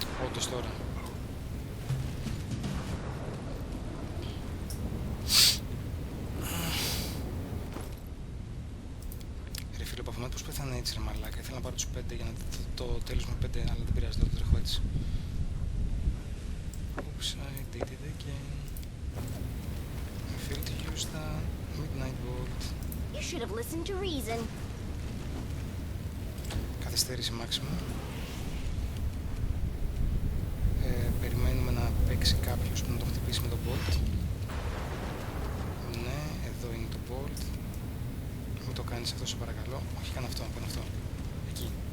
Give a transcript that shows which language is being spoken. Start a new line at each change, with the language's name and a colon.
Greek: Όντως τώρα. Πώς πέθανε έτσι ρε μαλάκα, ήθελα να πάρω τους 5 για να το τέλος με 5, αλλά δεν πειράζει, το τρέχω έτσι.
English: Oops, I did it again. I failed to use the Midnight Bolt. You should have listened to reason.
Greek: Καθυστέρηση maximum. Περιμένουμε να παίξει κάποιος που να το χτυπήσει με το bolt. Ναι, εδώ είναι το bolt. Μην το κάνεις αυτό, σε παρακαλώ. Όχι, κάνε αυτό, κάνε αυτό. Εκεί.